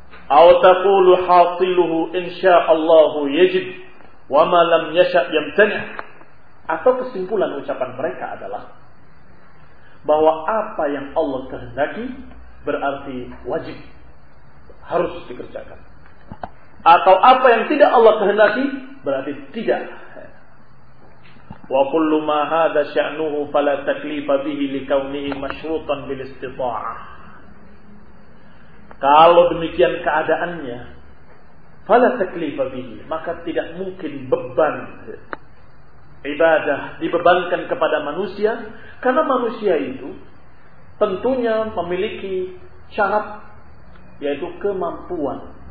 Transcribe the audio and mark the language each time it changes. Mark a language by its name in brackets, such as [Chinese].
[Arabic] أو تقول حاصله إن شاء الله يجب وما لم يشأ يمتنع. [Indonesian] Atau kesimpulan ucapan mereka adalah bahwa apa yang Allah kehendaki berarti wajib, harus dikerjakan. Atau apa yang tidak Allah kehendaki berarti tidak. [Arabic] وكل ما هذا شأنه فلا تكليف به لكونه مشروطا بالاستطاعة. [Indonesian] Kalau demikian keadaannya, [Arabic] fala taklifa bihi, [Indonesian] maka tidak mungkin beban ibadah dibebankan kepada manusia, karena manusia itu tentunya memiliki syarat, yaitu kemampuan.